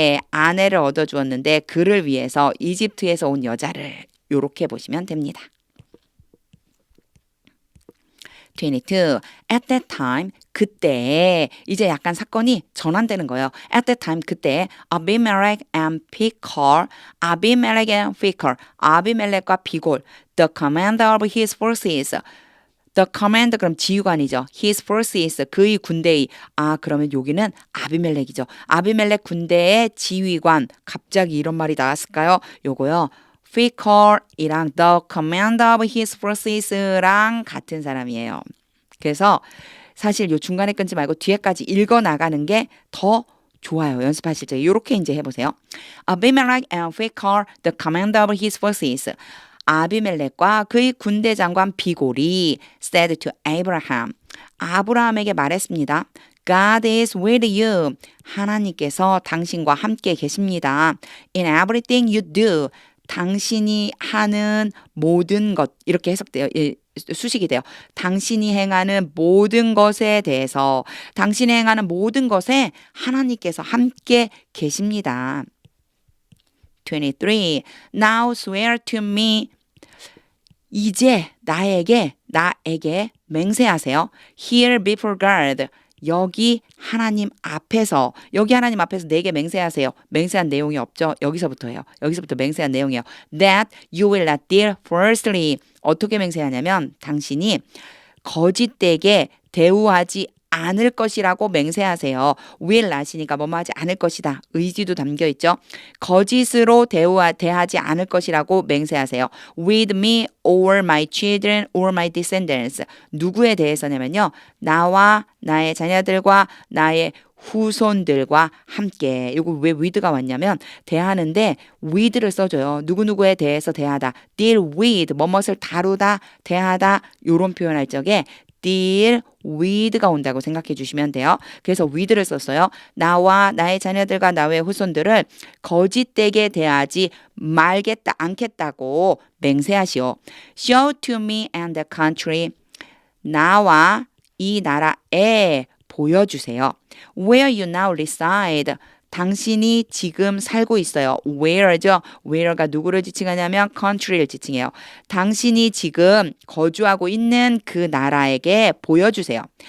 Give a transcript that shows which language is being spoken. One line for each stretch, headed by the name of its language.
Korean: 아내를 얻어주었는데 그를 위해서 이집트에서 온 여자를 이렇게 보시면 됩니다. 22.
English: At that time,
Korean: 그때 이제 약간 사건이 전환되는 거예요.
English: At that time, 그때 Abimelech and Phicol,
Korean: 아비멜렉과 비골,
English: the commander of his forces, the commander
Korean: 그럼 지휘관이죠.
English: His forces,
Korean: 그의 군대의 그러면 여기는 아비멜렉이죠. 아비멜렉 군대의 지휘관, 갑자기 이런 말이 나왔을까요? 요거요. Phicol이랑 the commander of his forces랑 같은 사람이에요. 그래서 사실 요 중간에 끊지 말고 뒤에까지 읽어 나가는 게 더 좋아요. 연습하실 때 이렇게 이제 해보세요.
English: Abimelech and Phicol, the commander of his forces.
Korean: 아비멜렉과 그의 군대 장관 비골이
English: said to Abraham.
Korean: 아브라함에게 말했습니다.
English: God is with you.
Korean: 하나님께서 당신과 함께 계십니다.
English: In everything you do.
Korean: 당신이 하는 모든 것 이렇게 해석돼요. 수식이 돼요. 당신이 행하는 모든 것에 대해서 당신이 행하는 모든 것에 하나님께서 함께 계십니다.
English: 23. Now swear to me.
Korean: 이제 나에게 맹세하세요.
English: Here before God.
Korean: 여기 하나님 앞에서 내게 맹세하세요. 맹세한 내용이 없죠. 여기서부터예요. 여기서부터 맹세한 내용이에요.
English: That you will not deal falsely.
Korean: 어떻게 맹세하냐면 당신이 거짓되게 대우하지 않을 것이라고 맹세하세요. will not이니까 뭐뭐 하지 않을 것이다. 의지도 담겨 있죠. 거짓으로 대하지 않을 것이라고 맹세하세요.
English: with me or my children or my descendants.
Korean: 누구에 대해서냐면요. 나와 나의 자녀들과 나의 후손들과 함께. 이거 왜 with가 왔냐면 대하는데 with를 써줘요. 누구누구에 대해서 대하다. deal with 뭐뭇을 다루다, 대하다 요런 표현할 적에 deal with가 온다고 생각해 주시면 돼요. 그래서 with를 썼어요. 나와 나의 자녀들과 나의 후손들을 거짓되게 대하지 말겠다 않겠다고 맹세하시오.
English: Show to me and the country.
Korean: 나와 이 나라에 보여주세요.
English: Where you now reside.
Korean: 당신이 지금 살고 있어요. Where죠. Where가 누구를 지칭하냐면 country를 지칭해요. 당신이 지금 거주하고 있는 그 나라에게 보여주세요.